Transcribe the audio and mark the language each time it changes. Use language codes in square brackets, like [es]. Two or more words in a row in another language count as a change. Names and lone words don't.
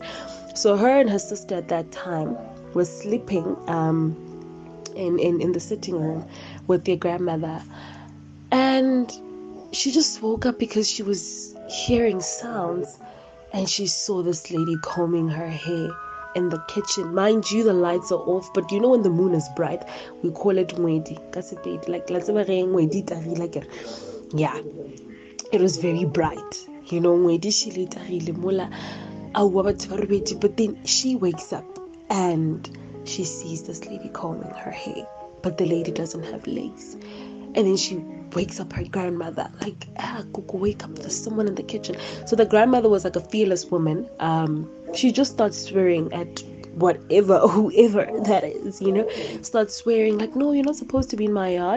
[en] So her and her sister at that time were sleeping in the sitting room with their grandmother, and she just woke up because she was hearing sounds and she saw this lady combing her hair in the kitchen. Mind you, the lights are off, but you know when the moon is bright, we call it ngwedi. Like yeah, it was very bright. You know, [nso] ngwedi she tagile mola aowa batho ba robedi, [en] but then she wakes up and she sees this lady combing her hair, but the lady doesn't have legs. And then she wakes up her grandmother, like, Kuku, wake up, there's someone in the kitchen. So the grandmother was like a fearless woman. She just starts swearing at whoever that is, you know, starts swearing like, no, you're not supposed to be in my yard.